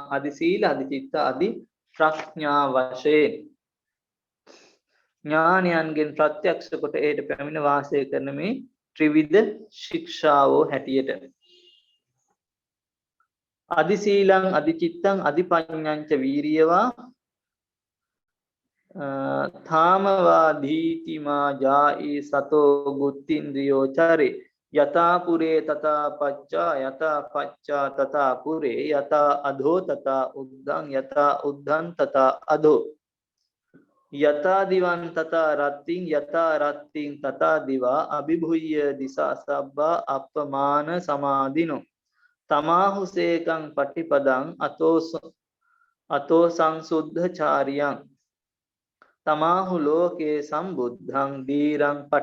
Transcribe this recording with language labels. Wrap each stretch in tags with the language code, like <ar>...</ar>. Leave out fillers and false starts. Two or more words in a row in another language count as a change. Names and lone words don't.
<si>අදි සීල, අදි චිත්ත, අදි ප්‍රඥා වශයෙන්. ඥානයන්ගෙන් ප්‍රත්‍යක්ෂ කොට ඒට පැමිණ වාසය කරන මේ ත්‍රිවිධ ශික්ෂාවෝ හැටියට.</si> <pi>අදි සීලං අදි චිත්තං අදි පඤ්ඤංච වීරියවා ථාමවා දීතිමා ජායි සතෝ ගුත්තින්ද්‍රියෝ චරේ යතා පුරේ තතා පච්චා යතා පච්චා තතා පුරේ යතා අධෝ තතා උද්ධං යතා උද්ධං තතා අධෝ යතා දිවන් තතා රත්තිං යතා රත්තිං තතා දිවා අභිභුය්‍ය දිසා සබ්බා අප්පමාන සමාදිනෝ තමාහුසේකං පටිපදං අතෝ සංසුද්ධ චාරියං තමාහු ලෝකේ සම්බුද්ධං දීරං</pi>